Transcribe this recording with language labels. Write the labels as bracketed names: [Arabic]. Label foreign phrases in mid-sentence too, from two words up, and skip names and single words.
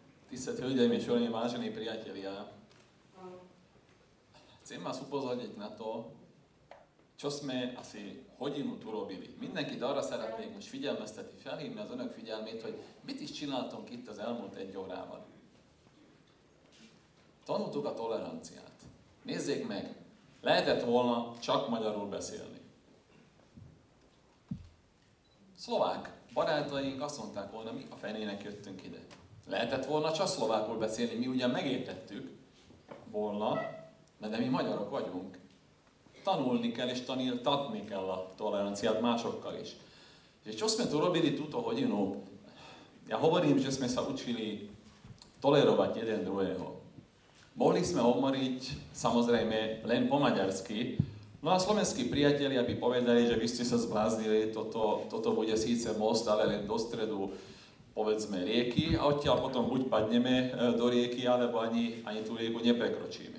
[Hungarian] Tisztelt Hölgyeim és Uraim, [Slovak] vážení priatelia, chcem vás upozorniť na to, čo sme asi hodinu tu robili. [Hungarian] Mindenkit arra szeretnék most figyelmeztetni, felhívni az önök figyelmét, hogy mit is csináltunk itt az elmúlt 1 órában. Tanultuk a toleranciát. Nézzék meg, lehetett volna csak magyarul beszélni. Szlovák barátaink azt mondták volna, mi a fenének jöttünk ide. Lehetett volna csak szlovákul beszélni, mi ugyan megértettük volna, de mi magyarok vagyunk. Tanulni kell és tanulni kell a toleranciát másokkal is. [Slovak] Že čo sme tu robili túto hodinu? Ja hovorím, že sme sa učili tolerovať jeden druhého. Mohli sme hovoriť samozrejme len po maďarsky, no a slovenskí priatelia by povedali, že vy ste sa zbláznili, toto bude síce most, ale len do stredu, povedzme, rieky a odtiaľ potom buď padneme do rieky, alebo ani tú rieku neprekročíme.